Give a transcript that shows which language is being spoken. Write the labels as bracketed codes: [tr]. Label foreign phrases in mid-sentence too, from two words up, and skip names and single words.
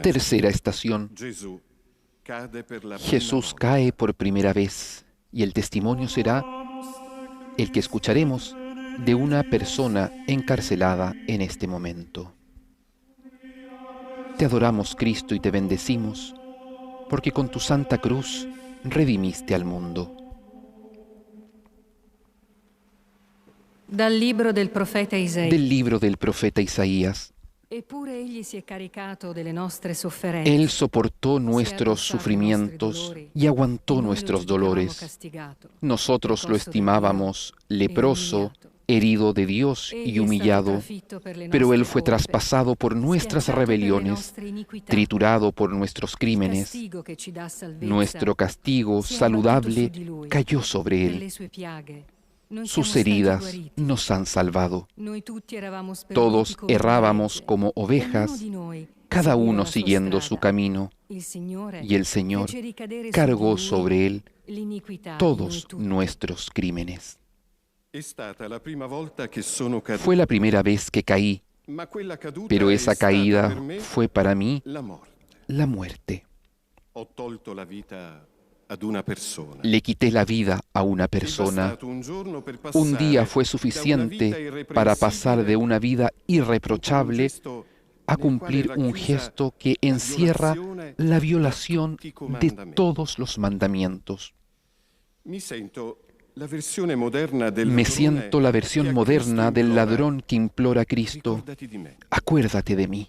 [es] Tercera estación. [it] Gesù cade per la prima [es] Jesús [it] volta. [es] cae por primera vez y el testimonio será el que escucharemos de una persona encarcelada en este momento. Te adoramos, Cristo, y te bendecimos, porque con tu santa cruz redimiste al mundo. [it] Dal libro del profeta Isaia. [es] Del libro del profeta Isaías. [it] Eppure egli si è caricato delle nostre sofferenze. [es] Él soportó nuestros sufrimientos y aguantó nuestros dolores. Nosotros lo estimábamos leproso, herido de Dios y humillado, pero Él fue traspasado por nuestras rebeliones, triturado por nuestros crímenes. Nuestro castigo saludable cayó sobre Él. Sus heridas nos han salvado. [it] Noi tutti eravamo sperduti [es] Todos [it] come [es] errábamos [it] ovecchie. [es] como ovejas, [it] Ognuno di noi [es] cada [it] seguiva [es] uno [it] la sua [es] siguiendo su [it] strada. [es] camino, [it] Il Signore [es] y el Señor [it] fece ricadere su [es] cargó [it] di lui [es] sobre él [it] l'iniquità di noi [es] todos [it] tutti. [es] nuestros crímenes. [it] È stata la prima volta che sono caduto, [es] Fue la primera vez que caí, [it] ma quella caduta [es] pero [it] è [es] esa [it] stata [es] caída [it] per me [es] fue para mí [it] la morte. [es] la muerte. [it] Ho tolto la vita ad una persona. [es] Le quité la vida a una [it] È [es] persona. [it] bastato un giorno per [es] Un día [it] passare [es] fue [it] da una vita [es] suficiente para pasar de una vida irreprochable a cumplir un gesto que encierra la violación de todos los mandamientos. Me siento la versión moderna del ladrón que implora a Cristo, acuérdate de mí.